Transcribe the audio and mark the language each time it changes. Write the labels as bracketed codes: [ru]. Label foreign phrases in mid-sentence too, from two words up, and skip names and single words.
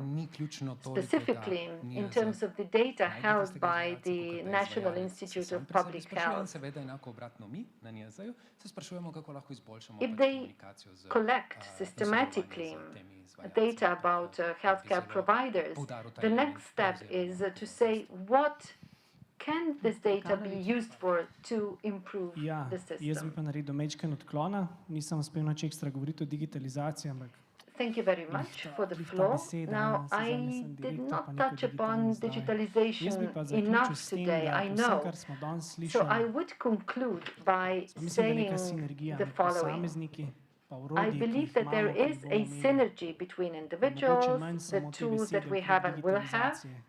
[en] Specifically, in terms of the data held by the National Institute of Public Health, if they collect systematically data about healthcare providers, the next step is to say what can this data be used for to improve the system. [sl] Jaz bi pa naredil majčken odklona, nisem uspel nič ekstra govoriti o digitalizaciji, ampak [en] Thank you very much for the floor. Now, I did not touch upon digitalization enough today, I know. So I would conclude by saying the following. I believe that there is a synergy between individuals, the tools that we have and will have.